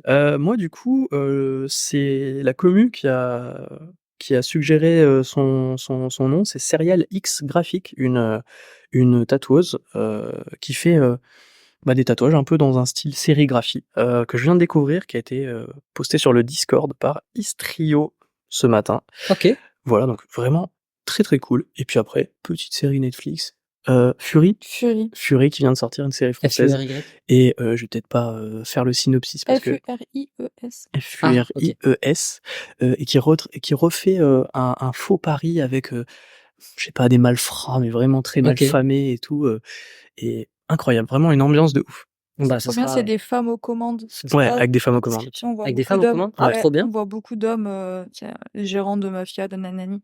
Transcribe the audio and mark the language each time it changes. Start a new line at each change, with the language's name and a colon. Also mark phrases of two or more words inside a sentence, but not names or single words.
French: Moi, du coup, c'est la commu qui a suggéré, son nom, c'est Serial X Graphic, une tatoueuse, qui fait, bah, des tatouages un peu dans un style sérigraphie, que je viens de découvrir, qui a été, posté sur le Discord par Istrio ce matin. OK. Voilà, donc vraiment très, très cool. Et puis après, petite série Netflix, Fury qui vient de sortir, une série française. FURY. Et je vais peut-être pas, faire le synopsis parce que F-U-R-I-E-S. F-U-R-I-E-S, et qui refait, un faux pari avec, je sais pas, des malfrats, mais vraiment très mal OK. famés et tout, et incroyable, vraiment une ambiance de ouf. Bah, ça Trop bien, sera c'est des femmes aux commandes. Ouais, Ah, avec des femmes aux commandes. description. On voit Avec des beaucoup femmes aux d'hommes. commandes? Ah, Ouais, trop bien. on voit beaucoup d'hommes, tiens, les gérants de mafia, de nanani.